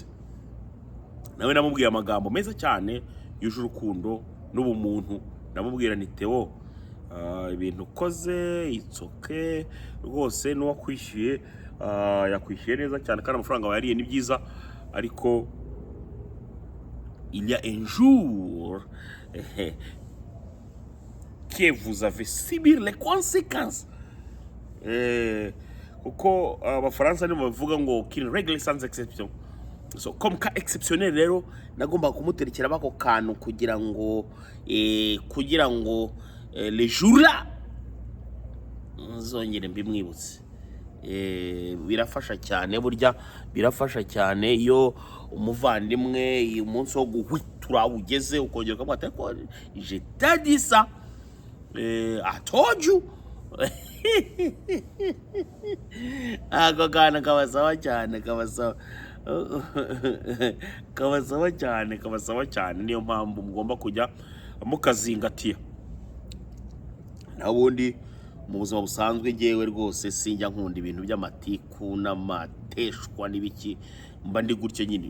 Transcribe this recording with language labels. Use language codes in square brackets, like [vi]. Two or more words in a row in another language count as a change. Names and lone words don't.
[rw] Nawe namubwiye amagambo meza cyane yuje urukundo n'ubumuntu, namubwira ni Theo, ibintu ukoze itsoke rwose, n'uwakwishyuye yakwishyuye neza cyane kandi amafaranga wayariye ni byiza, ariko [fr] il y a un jour que vous avez subir les conséquences. [rw] Kuko abafaransa nibo bavuga ngo [fr] qu'il règle sans exception. [rw] So [fr] comme cas exceptionnel [rw] rero nagomba kumuterekera bako kantu kugira ngo [fr] les jours là [rw] nzongere mbimwibutse. Birafasha cyane, burya birafasha cyane iyo umuvandimwe umunsi wo guhwitura ugeze ukongera ukamwata ko [fr] je t'ai dit ça, [en] I told you. [rw] Ako kana kabasawa cyane, niyo mpamvu mugomba kujya mukazingatiya. Nabundi mu buzima busanzwe ngewe rwose sinjya nkunda ibintu by'amatiku n'amateshwa n'ibiki, mba ndi gutya nyine.